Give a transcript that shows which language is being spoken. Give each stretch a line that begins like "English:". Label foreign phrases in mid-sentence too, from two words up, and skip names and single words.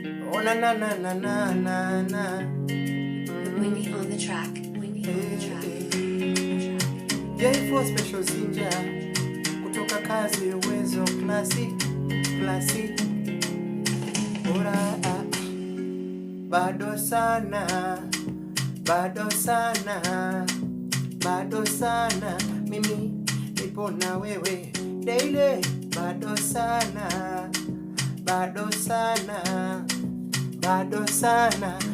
English: Oh, na, na, na, na, na, na, na. Winnie on the track. Winnie on the Eh, track.
Swahili: eh. J four Special Zinja, kutoka kazi Uwezo Classic, Classic. Bora, ah, bado sana, bado sana, bado sana. Mimi nipo na wewe daily, bado sana, bado sana, bado sana.